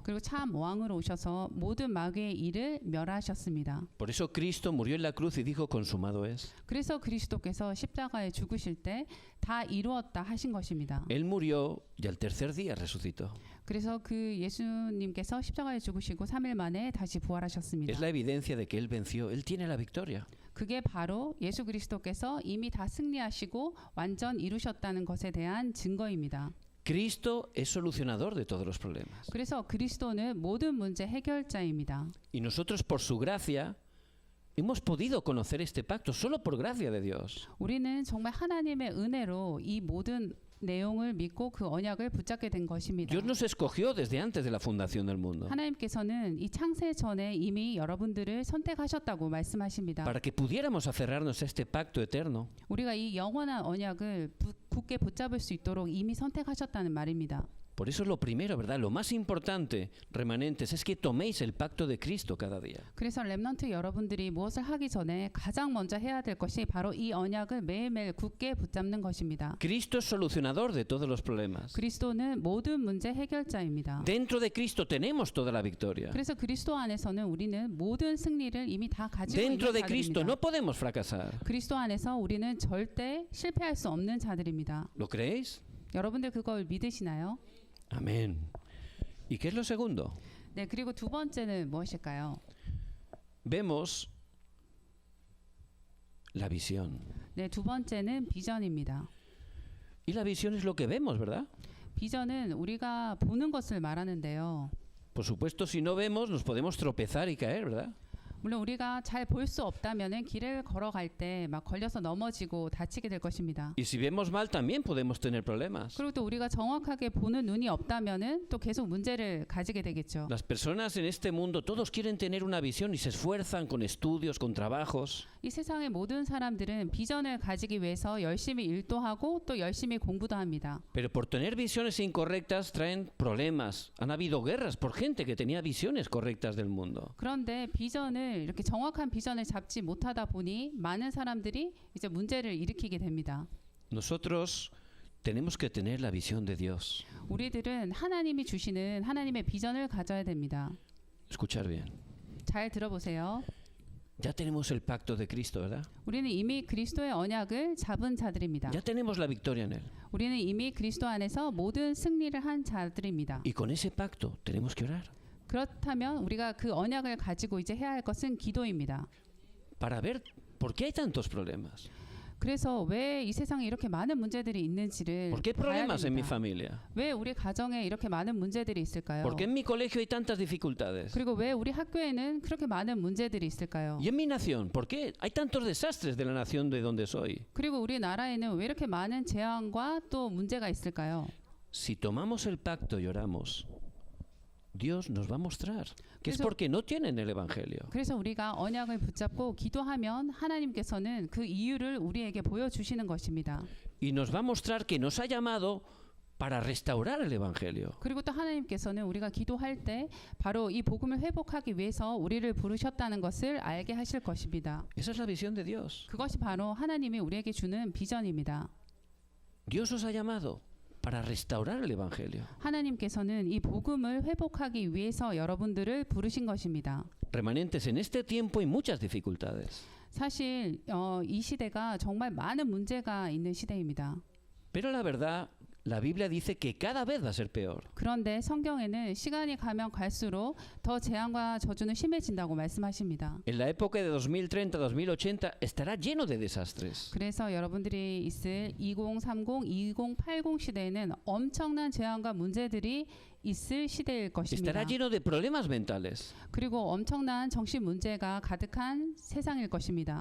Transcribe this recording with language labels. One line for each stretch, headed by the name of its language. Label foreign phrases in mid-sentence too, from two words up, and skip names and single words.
Korean: 그리고 참 왕으로 오셔서 모든 마귀의 일을 멸하셨습니다.
Spanish: Por eso Cristo murió en la cruz y dijo, consumado es.
Korean: 그래서 그리스도께서 십자가에 죽으실 때 다 이루었다 하신 것입니다.
Spanish: Él murió y al tercer día resucitó.
Korean: 그래서 그 예수님께서 십자가에 죽으시고 3일 만에 다시 부활하셨습니다.
Spanish: Es la evidencia de que él venció, él tiene la victoria.
Korean: 그게 바로 예수 그리스도께서 이미 다 승리하시고 완전 이루셨다는 것에 대한 증거입니다.
Spanish: Cristo es solucionador de todos los problemas.
Korean: 그래서 그리스도는 모든 문제 해결자입니다.
Spanish: Y nosotros por su gracia hemos podido conocer este pacto solo por gracia de Dios.
Korean: 우리는 정말 하나님의 은혜로 이 모든 내용을 믿고 그 언약을 붙잡게 된 것입니다.
Spanish: Dios nos escogió desde antes de la fundación del mundo
Korean: 하나님께서는 이 창세 전에 이미 여러분들을 선택하셨다고 말씀하십니다.
Spanish: para que pudiéramos aferrarnos a este pacto eterno.
Korean: 우리가 이 영원한 언약을 굳게 붙잡을 수 있도록 이미 선택하셨다는 말입니다.
Spanish: Por eso lo primero, ¿verdad? Lo más importante, remanentes, es que toméis el pacto de Cristo cada día.
Korean: 그래서 렘넌트 여러분들이 무엇을 하기 전에 가장 먼저 해야 될 것이 바로 이 언약을 매일매일 굳게 붙잡는 것입니다.
Spanish: Cristo es solucionador de todos los problemas.
Korean: 그리스도는 모든 문제 해결자입니다.
Spanish: Dentro de Cristo tenemos toda la victoria.
Korean: 그래서 그리스도 안에서는 우리는 모든 승리를 이미 다 가지고 있는
Spanish: Dentro de Cristo no
Korean: 자들입니다.
Spanish: podemos fracasar.
Korean: 그리스도 안에서 우리는 절대 실패할 수 없는 자들입니다.
Spanish: ¿Lo creéis?
Korean: 여러분들 그걸 믿으시나요?
Spanish: Amén. ¿Y qué es lo segundo?
Korean: 네, 그리고 두 번째는 무엇일까요?
Spanish: Vemos la visión.
Korean: 네, 두 번째는 비전입니다.
Spanish: Y la visión es lo que vemos, ¿verdad?
Korean: 비전은 우리가 보는 것을 말하는데요.
Spanish: Por supuesto, si no vemos, nos podemos tropezar y caer, ¿verdad?
Korean: 물론 우리가 잘 볼 수 없다면은 길을 걸어갈 때 막 걸려서 넘어지고 다치게 될 것입니다.
Spanish: Y si vemos mal, también podemos tener problemas.
Korean: 그리고 또 우리가 정확하게 보는 눈이 없다면은 또 계속 문제를 가지게 되겠죠.
Spanish: Las personas en este mundo, todos quieren tener una visión y se esfuerzan con estudios, con trabajos.
Korean: 이 세상의 모든 사람들은 비전을 가지기 위해서 열심히 일도 하고 또 열심히 공부도 합니다.
Spanish: Pero por tener visiones incorrectas traen problemas. Han habido guerras por gente que tenía visiones correctas del mundo.
Korean: 그런데 비전을 이렇게 정확한 비전을 잡지 못하다 보니 많은 사람들이 이제 문제를 일으키게 됩니다.
Spanish: Nosotros tenemos que tener la visión de Dios.
Korean: 우리들은 하나님이 주시는 하나님의 비전을 가져야 됩니다.
Spanish: Escuchar bien.
Korean: 잘 들어보세요.
Spanish: Ya tenemos el pacto de Cristo, ¿verdad?
Korean: 우리는 이미 그리스도의 언약을 잡은 자들입니다.
Spanish: Ya tenemos la victoria en Él.
Korean: 우리는 이미 그리스도 안에서 모든 승리를 한 자들입니다.
Spanish: Y con ese pacto tenemos que orar
Korean: 그렇다면 우리가 그 언약을 가지고 이제 해야 할 것은 기도입니다.
Spanish: para ver por qué hay tantos problemas.
Korean: 그래서 왜 이 세상에 이렇게 많은 문제들이 있는지를
Spanish: ¿Por qué hay
Korean: 봐야
Spanish: problemas en mi
Korean: 됩니다.
Spanish: familia?
Korean: 왜 우리 가정에 이렇게 많은 문제들이 있을까요?
Spanish: ¿Por qué en mi colegio hay tantas dificultades?
Korean: 그리고 왜 우리 학교에는 그렇게 많은 문제들이 있을까요?
Spanish: ¿Y en mi nación? ¿Por qué hay tantos desastres de la nación de donde soy?
Korean: 그리고 우리 나라에는 왜 이렇게 많은 재앙과 또 문제가 있을까요?
Spanish: Si tomamos el pacto y oramos, Dios nos va a mostrar que es
Korean: 그래서-
Spanish: porque no tienen el Evangelio.
Korean: 그래서 우리가 언약을 붙잡고 기도하면 하나님께서는 그 이유를 우리에게 보여주시는 것입니다.
Spanish: Y nos va a mostrar que nos ha llamado para restaurar el Evangelio.
Korean: 그리고 또 하나님께서는 우리가 기도할 때 바로 이 복음을 회복하기 위해서 우리를 부르셨다는 것을 알게 하실 것입니다.
Spanish: Esa es la visión de Dios.
Korean: 그것이 바로 하나님이 우리에게 주는 비전입니다.
Spanish: Dios os ha llamado para restaurar el Evangelio.
Korean: 하나님께서는 이 복음을 회복하기 위해서 여러분들을 부르신 것입니다.
Spanish: Remanentes, en este tiempo hay muchas dificultades.
Korean: 사실 이 시대가 정말 많은 문제가 있는 시대입니다.
Spanish: Pero la verdad, la Biblia dice que cada vez va a ser peor.
Korean: 그런데 성경에는 시간이 가면 갈수록 더 재앙과 저주는 심해진다고 말씀하십니다.
Spanish: En la época de 2030, 2080 estará lleno de desastres.
Korean: 그래서 여러분들이 있을 2030, 2080 시대에는 엄청난 재앙과 문제들이 있을 시대일 것입니다.
Spanish: Estará lleno de problemas mentales.
Korean: 그리고 엄청난 정신 문제가 가득한 세상일 것입니다.